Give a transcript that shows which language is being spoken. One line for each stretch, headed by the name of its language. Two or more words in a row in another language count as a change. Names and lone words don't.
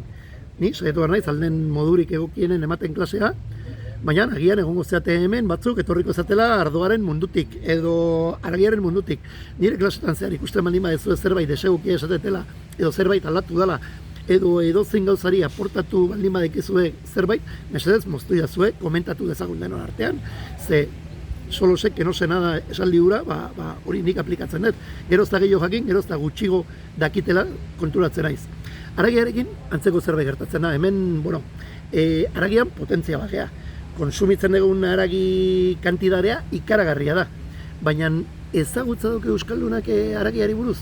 Basque: Ni saiatu behar naiz, alden modurik egokienen ematen klasea, baina agian egongo zeate hemen batzuk etorriko zatela ardoaren mundutik, edo haragiaren mundutik. Nire klasetan zehar ikusten baldin badezu zerbait desegokia esatetela, edo zerbait aldatu dela, edo zein gauzari aportatu baldin badekizue zerbait, mesedez moztu idazue, komentatu dezagun denon artean, ze
Spanish: solo sé que no sé nada
Basque: esaldi hura, hori nik aplikatzen dut. Gerozta gehiago jakin, gerozta gutxigo dakitela konturatzen naiz. Haragiarekin antzeko zerbait gertatzen da. Hemen, haragian potentzia bagea. Konsumitzen dugun haragi kantidarea ikaragarria da. Baina ezagutza duke euskaldunak haragiari buruz?